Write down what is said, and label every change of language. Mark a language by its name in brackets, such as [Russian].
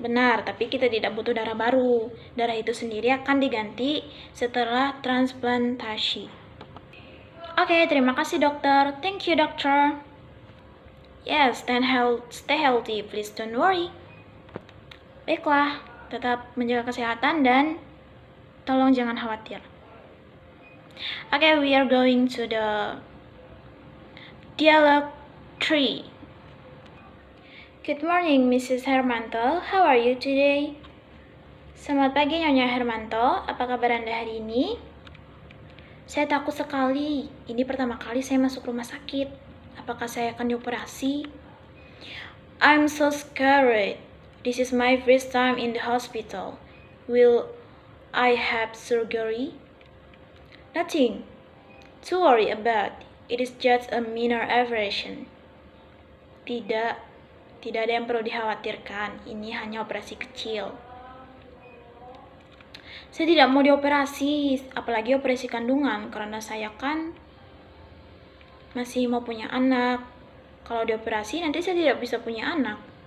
[Indonesian] Benar, tapi kita tidak butuh darah baru. Darah itu sendiri akan diganti setelah transplantasi. Oke, terima kasih dokter. [English] Thank you [Indonesian] dokter. [English] Yes, stay healthy, please don't worry. [Indonesian] Baiklah, tetap menjaga kesehatan dan tolong jangan khawatir. [English] Okay, we are going to the dialogue 3. Good morning, Mrs. Hermanto. How are you today? [Indonesian] Selamat pagi, Nyonya Hermanto. Apa kabar Anda hari ini? Saya takut sekali. Ini pertama kali saya masuk rumah sakit. Apakah saya akan dioperasi? [English] I'm so scared. This is my first time in the hospital. Will I have surgery? Nothing to worry about. It is just a minor abrasion. [Indonesian] Tidak ada yang perlu dikhawatirkan. Ini hanya operasi kecil. Saya tidak mau dioperasi, apalagi operasi kandungan, karena saya kan masih mau punya anak. Kalau dioperasi nanti saya tidak bisa punya anak.